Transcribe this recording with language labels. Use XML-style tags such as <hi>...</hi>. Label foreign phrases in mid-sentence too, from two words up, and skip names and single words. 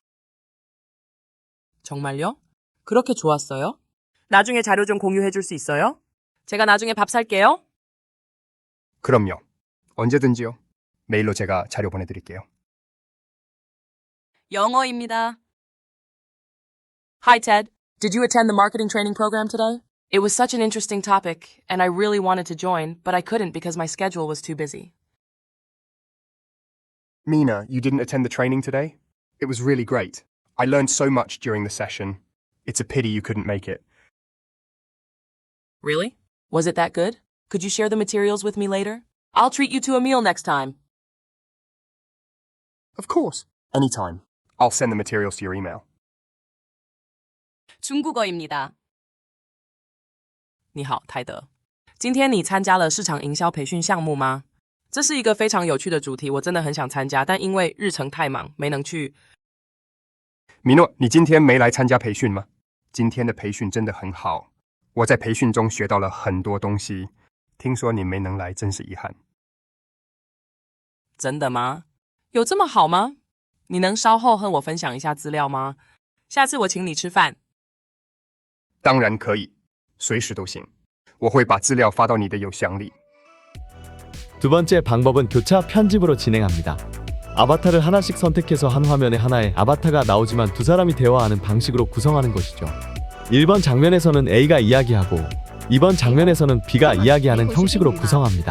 <ko>정말요? 그렇게 좋았어요? 나중에 자료 좀 공유해 줄 수 있어요? 제가 나중에 밥 살게요. 그럼요. 언제든지요. 메일로 제가 자료 보내드릴게요. 영어입니다.</ko> <en>Hi, Ted. Did you attend the marketing training program today? It was such an interesting topic, and I really wanted to join, but I couldn't because my schedule was too busy. Mina, you didn't attend the training today? It was really great. I learned so much during the session. It's a pity you couldn't make it. Really? Was it that good? Could you share the materials with me later? I'll treat you to a meal next time. Of course. Anytime. I'll send the materials to your email.</en> <ko>중국어입니다.</ko> <zh>你好，泰德。今天你参加了市场营销培训项目吗？这是一个非常有趣的主题，我真的很想参加，但因为日程太忙，没能去。米诺，你今天没来参加培训吗？今天的培训真的很好，我在培训中学到了很多东西。听说你没能来，真是遗憾。真的吗？有这么好吗？你能稍后和我分享一下资料吗？下次我请你吃饭。当然可以，随时都行。我会把资料发到你的邮箱里。</zh> <ko>두 번째 방법은 교차 편집으로 진행합니다. 아바타를 하나씩 선택해서 한 화면에 하나의 아바타가 나오지만 두 사람이 대화하는 방식으로 구성하는 것이죠. 1번 장면에서는 A가 이야기하고 2번 장면에서는 B가 이야기하는 형식으로 구성합니다.</ko>